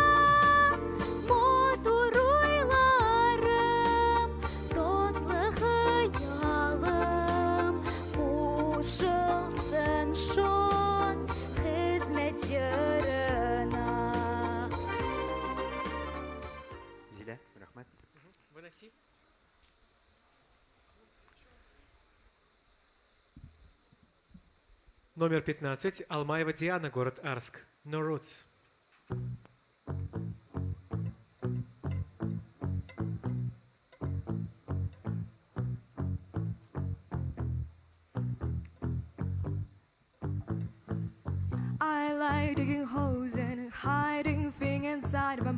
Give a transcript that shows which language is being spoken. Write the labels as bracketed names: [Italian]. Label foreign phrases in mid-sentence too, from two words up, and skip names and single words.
[Tatar] мотор ойларым, тотлы хыялым, қошылсын шон хізмет жырына. Зиля, рахмет. [Russian] Выноси. Номер 15. Алмаева Диана, город Арск. [English] No Roots. I like digging holes and hiding things inside of them.